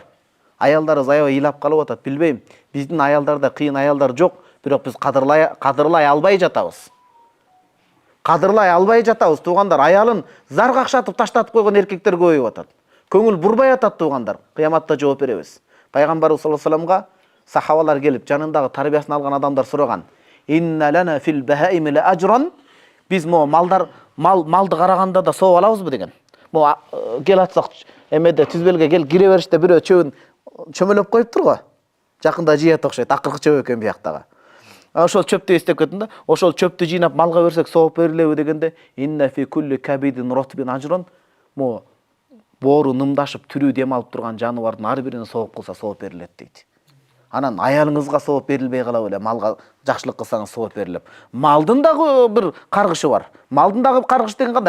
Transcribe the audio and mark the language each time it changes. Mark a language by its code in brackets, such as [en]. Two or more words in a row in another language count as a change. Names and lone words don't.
[ky] Аялдарыбыз аябай ыйлап калып атат, билбейм. Биздин аялдарда кыйын аялдар жок, бирок биз кадырлай албай жатабыз. Кадырлай албай жатабыз, туугандар. Аялын зар какшатып таштатып койгон эркектер көбөйүп атат. Көңүл бурбай атат, туугандар. Кыяматта жооп беребиз. Пайгамбарыбыз [ar] صلى الله عليه وسلم [ky] сахабалар келип, жанындагы тарбиясын алган адамдар сураган. [ar] إن لنا في البهائم لأجرا. [ky] Биз малды караганда да сооп алабызбы деген. Кел атсак эмеде түзбөлгө кел кире бериште бирөө чөбүн чөмөлөп коюптур го. Жакында жыят окшойт, акыркы чөп экен бияктагы. Ошол чөптү эстеп кеттим да, ошол чөптү жыйнап малга берсек сооп берилеби дегенде, [ar] إن في كل كبد رطبة أجرا. [ky] Боору нымдашып түрүү дем алып турган жаныбардын ар бирине сооп кылса сооп берилет дейт. Анан аялыңызга сооп берилбей кала беле, малга жакшылык кылсаңыз сооп берилет. Малдын дагы бир каргышы бар. Малдын дагы каргыш деген кандай?